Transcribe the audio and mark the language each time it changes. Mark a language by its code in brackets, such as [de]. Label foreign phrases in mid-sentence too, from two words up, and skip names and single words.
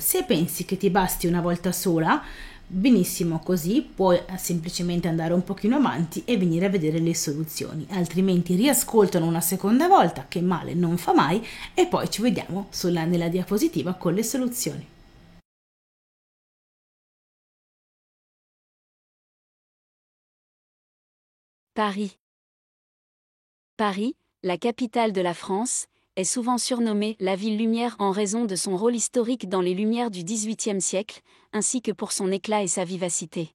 [it] Se pensi che ti basti una volta sola, benissimo così, puoi semplicemente andare un pochino avanti e venire a vedere le soluzioni, altrimenti riascoltano una seconda volta, che male non fa mai, e poi ci vediamo nella diapositiva con le soluzioni. [fr] Paris. Paris, la capitale de la France, est souvent surnommée la ville lumière en raison de son rôle historique dans les Lumières du XVIIIe siècle, ainsi que pour son éclat et sa vivacité.